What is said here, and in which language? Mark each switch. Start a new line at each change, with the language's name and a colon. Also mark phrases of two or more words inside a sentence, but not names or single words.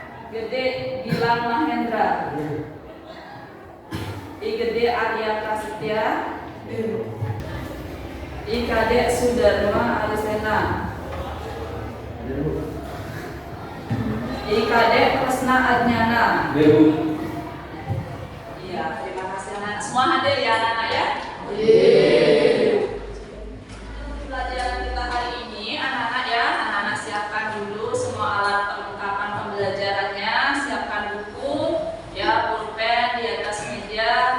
Indonesian: Gede Gilang Mahendra. I Gede Arya Prasetya. I Kadek Sudarma Alisena. I Kadek Kresna Adnyana. Iya, terima kasih anak. Semua hadir ya anak-anak ya. Pelajaran kita hari ini anak-anak ya, anak-anak siapkan dulu semua alat perlengkapan pembelajarannya, siapkan buku, ya pulpen di atas meja.